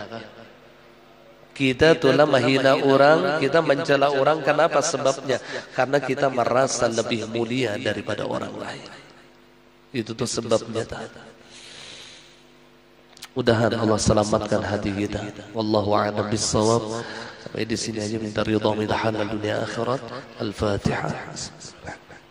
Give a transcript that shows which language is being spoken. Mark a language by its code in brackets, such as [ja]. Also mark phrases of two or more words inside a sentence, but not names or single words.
[id] Kita telah menghina orang, kita mencela orang, kenapa sebabnya? Karena kita merasa lebih mulia daripada orang lain. Itu tuh sebabnya. Mudah-mudahan Allah selamatkan hati kita. [ar] والله أعلم بالصواب. [id] Sampai di sini aja, minta ridha minta halal dunia akhirat. Al-Fatihah.